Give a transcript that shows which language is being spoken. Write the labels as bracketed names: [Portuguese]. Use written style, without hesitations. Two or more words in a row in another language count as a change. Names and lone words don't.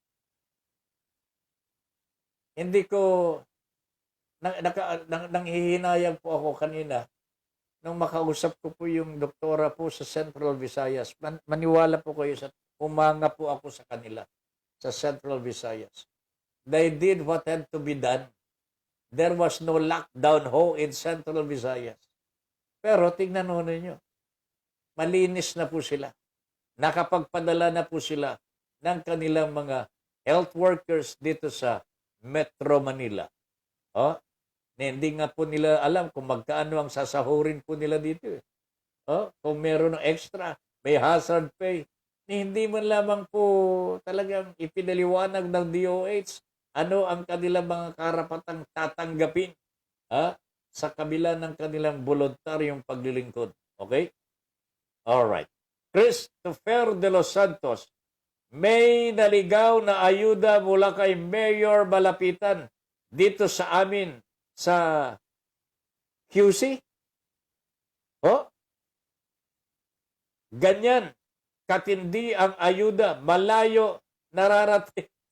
[Filipino] Hindi ko, nanghihinayang po ako kanina nung makausap ko po yung doktora po sa Central Visayas. Maniwala po kayo, umanga po ako sa kanila sa Central Visayas. [English] They did what had to be done. There was no lockdown ho in Central Visayas. [Filipino] Pero tingnan ho ninyo, malinis na po sila. Nakapagpadala na po sila ng kanilang mga [English] health workers [Filipino] dito sa Metro Manila. Hindi nga po nila alam kung magkaano ang sasahurin po nila dito. Kung meron ng extra, may [English] hazard pay. [Filipino] Hindi man lamang po talagang ipinaliwanag ng DOH ano ang kanilang mga karapatang tatanggapin sa kabila ng kanilang voluntaryong paglilingkod. [English] Okay? Alright. [Filipino] Christopher de los Santos, may naligaw na ayuda mula kay Mayor Malapitan dito sa amin sa QC? Ganyan. Katindi ang ayuda. Malayo nararating.